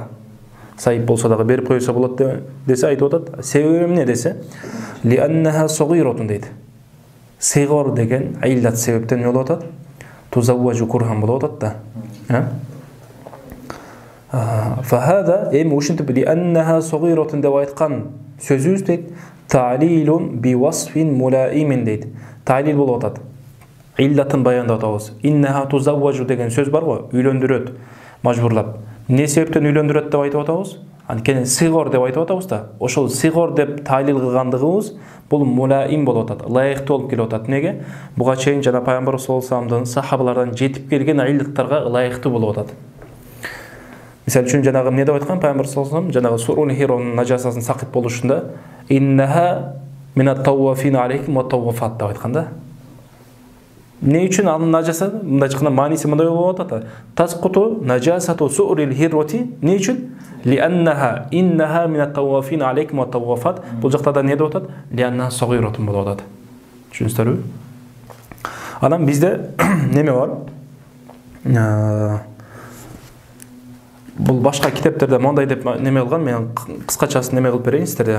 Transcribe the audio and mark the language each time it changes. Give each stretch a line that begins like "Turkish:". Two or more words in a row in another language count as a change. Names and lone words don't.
Kyrgyz: Саййиб болсо дагы берип койсо болот десе айтып атат. Себеби эмне десе?
Arabic: لأنها صغيرة
Kyrgyz: дейт. Сыйгор деген иллат себептен эмне болуп атат?
Arabic: تزوج كرها
Kyrgyz: болуп атат да. فهذا эми ушинтип
Arabic: لأنها صغيرة
Kyrgyz: деп айткан сөзүбүз дейт
Arabic: تعليل بوصف ملائم
Kyrgyz: дейт. Та'лил болуп атат. Иллатын баяндап атабыз.
Arabic: إنها تزوج
Kyrgyz: деген сөз бар го, үйлөндүрөт, мажбурлап. Эмне себептен үйлөндүрөт деп айтып атабыз? Анткени сыйгор деп айтып атабыз да. Ошол сыйгор деп та'лил кылгандыгыбыз бул мулаим болуп атат. Ылайыктуу болуп келип атат. Неге? Буга чейин жана Пайгамбар
Arabic: صلى الله عليه وسلم
Kyrgyz: сахабалардан жетип келген иллаттарга ылайыктуу болуп атат. Misal үчүн жанагы эмне деп айткан Пайгамбар
Arabic: صلى الله عليه وسلم,
Kyrgyz: жанагы сурул хиронун нажасасын сакыт болушунда
Arabic: إنها من الطوافين عليكم والطوافات
Kyrgyz: деп айткан да. Не үчүн анын нажасы мындай айтканда мааниси мындай болуп атат.
Arabic: تسقط نجاسة سؤر الهرة
Kyrgyz: не үчүн?
Arabic: لأنها إنها من الطوافين عليكم والطوافات.
Kyrgyz: Бул жакта да не деп атат?
Arabic: لأنها صغيرة
Kyrgyz: болуп атат. Түшүнүңүздөрбү? Анан бизде неме бар? Бул башка китептерде мондай деп неме кылган, мен кыскачасын неме кылып берейин сиздерге.